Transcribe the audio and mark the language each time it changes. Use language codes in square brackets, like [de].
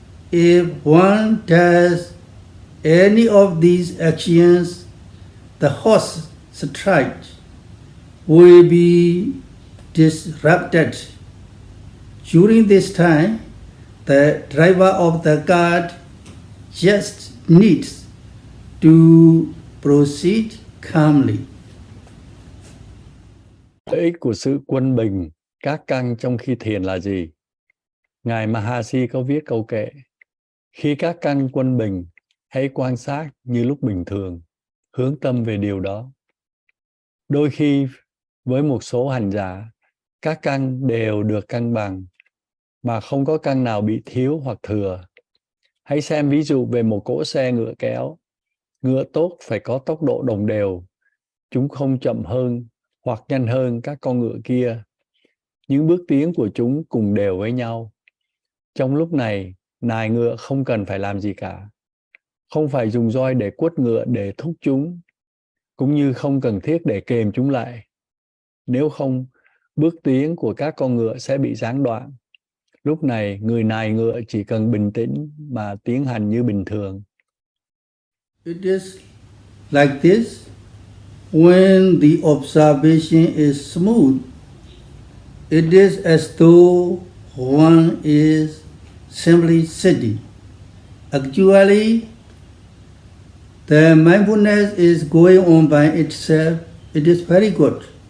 [en] If one does any of these actions, the horse stride will be disrupted. During this time, the driver of the cart just needs to proceed calmly. [vi] Lợi ích của sự quân bình các căn trong khi thiền là gì? Ngài Mahasi có viết câu kệ: khi các căn quân bình, hãy quan sát như lúc bình thường, hướng tâm về điều đó. Đôi khi, với một số hành giả, các căn đều được cân bằng, mà không có căn nào bị thiếu hoặc thừa. Hãy xem ví dụ về một cỗ xe ngựa kéo. Ngựa tốt phải có tốc độ đồng đều. Chúng không chậm hơn hoặc nhanh hơn các con ngựa kia. Những bước tiến của chúng cùng đều với nhau. Trong lúc này, nài ngựa không cần phải làm gì cả. Không phải dùng roi để quất ngựa để thúc chúng, cũng như không cần thiết để kềm chúng lại. Nếu không, bước tiến của các con ngựa sẽ bị gián đoạn. Lúc này, người nài ngựa chỉ cần bình tĩnh mà tiến hành như bình thường. [en] It is like this. When the observation is smooth, it is as though one is simply sitting. Actually, the mindfulness is going on by itself. It is very good.